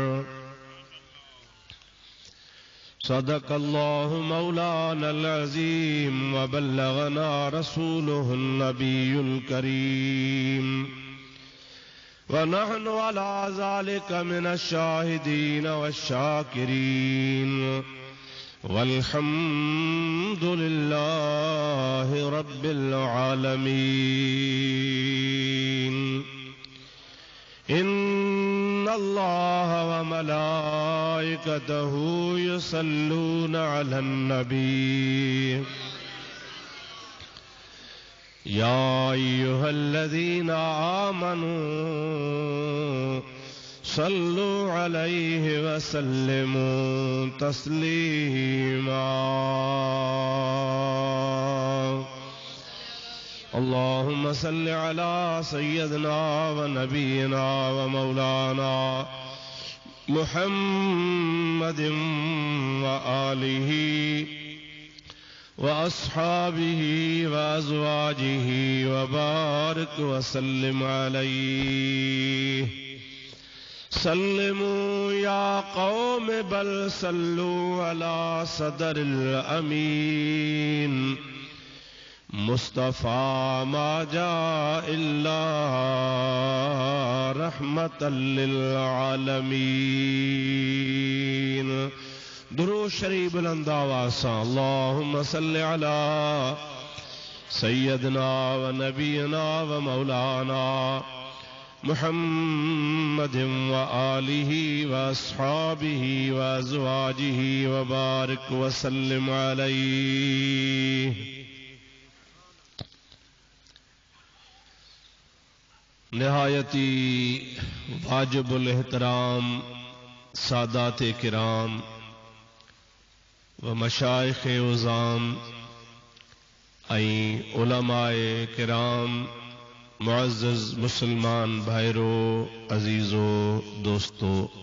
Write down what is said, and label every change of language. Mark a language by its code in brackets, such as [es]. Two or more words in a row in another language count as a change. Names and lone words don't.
[ar] صدق الله مولانا العظيم و بلغنا رسوله النبي الكريم و نحن على ذلك من الشاهدين والشاكرين والحمد لله رب العالمين. إن الله الله و ملائكته يصلون على النبي يا أيها الذين آمنوا صلوا عليه و سلموا تسليما. اللهم صل على سيدنا و نبينا و مولانا محمد و آله و أصحابه و أزواجه و بارك و سلم عليه. سلموا يا قوم بل صلوا على صدر الأمين مصطفى ما جاء إلا رحمة للعالمين. [ur] درود شریف بلند آواز سے [ar] اللهم صل على سيدنا و نبينا و مولانا محمد و آله و أصحابه و أزواجه و بارك و سلم عليه. [ur] نہایتی واجب الاحترام سادات کرام و مشائخ عظام ایں علمائے کرام معزز مسلمان بھائیو عزیزو دوستو,